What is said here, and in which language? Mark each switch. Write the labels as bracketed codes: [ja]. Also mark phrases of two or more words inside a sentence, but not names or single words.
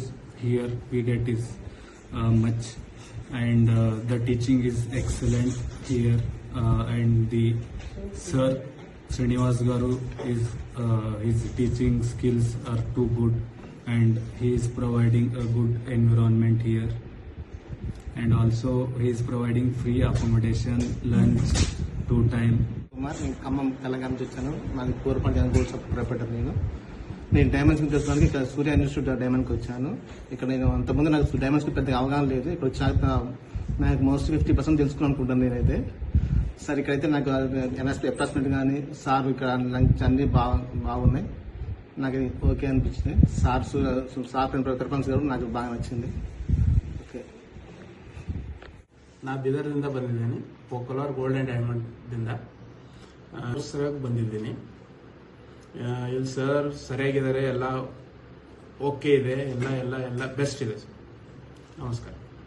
[en] here we get is much, and the teaching is excellent here, and the Sir Srinivas Garu is his teaching skills are too good, and he is providing a good environment here, and also he is providing free accommodation, lunch, 2 times. [te] నేను ఖమ్మం తెలంగాణ నుంచి వచ్చాను. నాకు పూర్వపల్లి [en] gold shop proprietor. [te] నేను డైమండ్స్ తెలుసుకోవడానికి ఇక్కడ సూర్య ఇన్స్టిట్యూట్ ఆఫ్ డైమండ్కి వచ్చాను. ఇక్కడ నేను అంతకుముందు నాకు డైమండ్స్కి పెద్దగా అవగాహన లేదు. ఇక్కడ వచ్చాక నాకు మోస్ట్ 50% తెలుసుకుని అనుకుంటాను నేనైతే. సార్ ఇక్కడైతే నాకు అప్రాక్సిమేట్ కానీ సార్ ఇక్కడ లంచ్ అన్ని బాగున్నాయి. నాకు ఓకే అనిపించింది. సార్ ತ್ರಿಪನ್ಸ್ గారు నాకు బాగా ನಚ್ಚಿಂది. [kn] ಓಕೆ. ನಾ ಬೀದರ್ದಿಂದ ಬಂದಿದ್ದೀನಿ. ಪೋಕಲ್ವಾರ್ ಗೋಲ್ಡ್ ಆ್ಯಂಡ್ ಡೈಮಂಡ್ದಿಂದ ಸರಿಯಾಗಿ ಬಂದಿದ್ದೀನಿ. ಇಲ್ಲಿ ಸರ್ ಸರಿಯಾಗಿದ್ದಾರೆ, ಎಲ್ಲ ಓಕೆ ಇದೆ, ಎಲ್ಲ ಬೆಸ್ಟ್ ಇದೆ ಸರ್.